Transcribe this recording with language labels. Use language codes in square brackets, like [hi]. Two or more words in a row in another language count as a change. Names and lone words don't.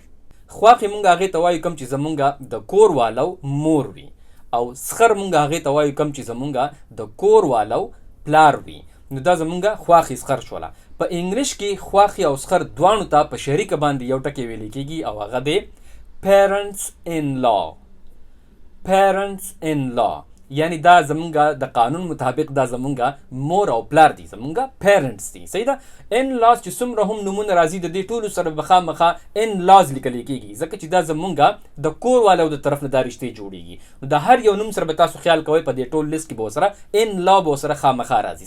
[ps] خواخي مونږ هغې ته وایو کوم چې زمونږ د کور والو مور وي، او سخر مونږ هغې ته وایو کوم چې زمونږ د کور والو پلار وي. نو دا زمونږ خواخي سخر شوله. په انګلیش کې خواخي او سخر دوانو ته په شریکه باندې یو ټکی ویل کېږي او هغه دی [en] parents in law. parents in law [ps] یعنی دا زمونږ د قانون مطابق دا زمونږ مور او پلار دي، زمونږ پیرنټس دي. صحیح ده؟ [en] in laws [ps] چې څومره هم نومونه راځي د دې ټولو سره به خامخا [en] in laws [ps] لیکل کېږي، ځکه چې دا زمونږ د کور والو د طرف نه دا رشتې جوړیږي. نو د هر یو نوم سره به تاسو خیال کوئ په دې ټول لیست کې به ورسره [en] in law [ps] به ورسره خامخا راځي.